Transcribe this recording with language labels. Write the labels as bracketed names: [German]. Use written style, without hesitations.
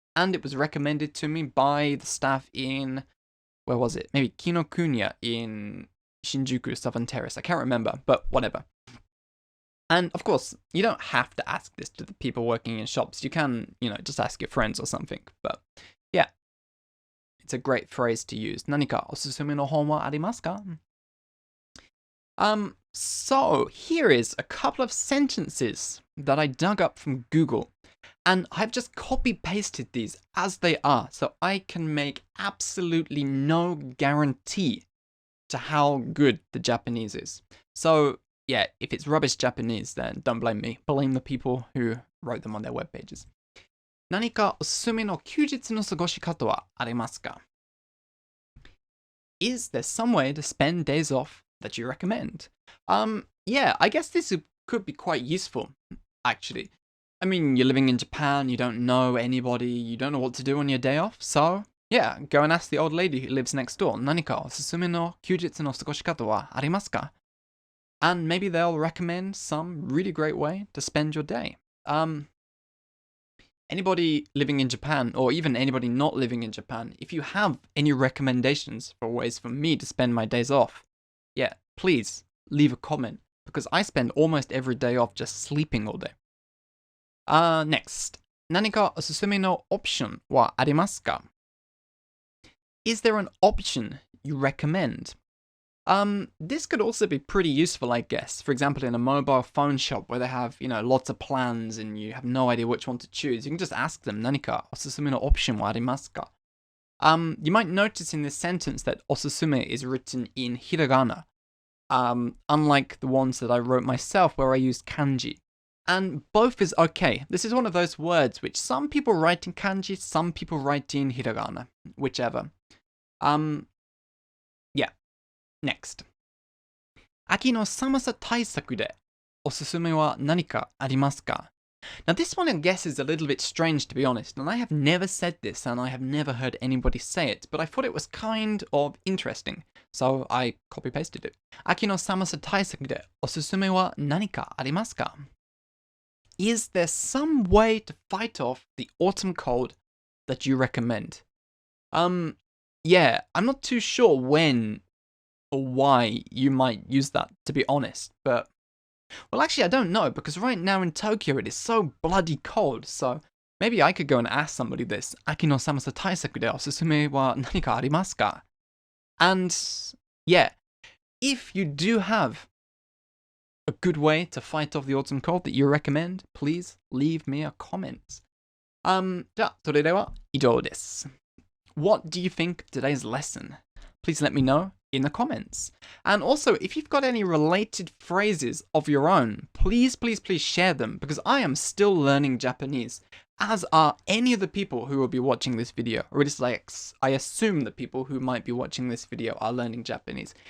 [English] And it was recommended to me by the staff in, where was it? Maybe Kinokuniya in Shinjuku Southern Terrace. I can't remember, but whatever. And of course, you don't have to ask this to the people working in shops. You can, just ask your friends or something. But yeah, it's a great phrase to use. [Japanese] 何かおすすめの本はありますか? [English] So here is a couple of sentences that I dug up from Google. And I've just copy-pasted these as they are, so I can make absolutely no guarantee to how good the Japanese is. So yeah, if it's rubbish Japanese, then don't blame me. Blame the people who wrote them on their web pages. [Japanese] 何かおすすめの休日の過ごし方はありますか? [English] Is there some way to spend days off that you recommend? Yeah, I guess this could be quite useful, actually. I mean, you're living in Japan, you don't know anybody, you don't know what to do on your day off, so yeah, go and ask the old lady who lives next door. [Japanese] 何かおすすめの休日の過ごし方はありますか? [English] And maybe they'll recommend some really great way to spend your day. Anybody living in Japan, or even anybody not living in Japan, if you have any recommendations for ways for me to spend my days off, yeah, please leave a comment, because I spend almost every day off just sleeping all day. Next. [Japanese] 何かおすすめのオプションはありますか? [English] Is there an option you recommend? This could also be pretty useful, I guess. For example, in a mobile phone shop where they have, lots of plans and you have no idea which one to choose, you can just ask them, [Japanese] 何かおすすめのオプションはありますか? [English] You might notice in this sentence that おすすめ is written in hiragana, unlike the ones that I wrote myself where I used kanji. And both is okay. This is one of those words which some people write in kanji, some people write in hiragana, whichever. Yeah. Next. [Japanese] 秋の寒さ対策でおすすめは何かありますか? [English] Now this one I guess is a little bit strange to be honest, and I have never said this and I have never heard anybody say it, but I thought it was kind of interesting, so I copy-pasted it. [Japanese] 秋の寒さ対策でおすすめは何かありますか? [English] Is there some way to fight off the autumn cold that you recommend? Yeah, I'm not too sure when or why you might use that, to be honest, but well, actually, I don't know, because right now in Tokyo it is so bloody cold, so maybe I could go and ask somebody this. [Japanese] 秋の寒さ対策でおすすめは何かありますか? [English] And yeah, if you do have a good way to fight off the autumn cold that you recommend, please leave me a comment. [Japanese] じゃあ、それでは以上です。 [English] What do you think of today's lesson? Please let me know in the comments. And also, if you've got any related phrases of your own, please share them, because I am still learning Japanese, as are any of the people who will be watching this video, or at least I assume the people who might be watching this video are learning Japanese.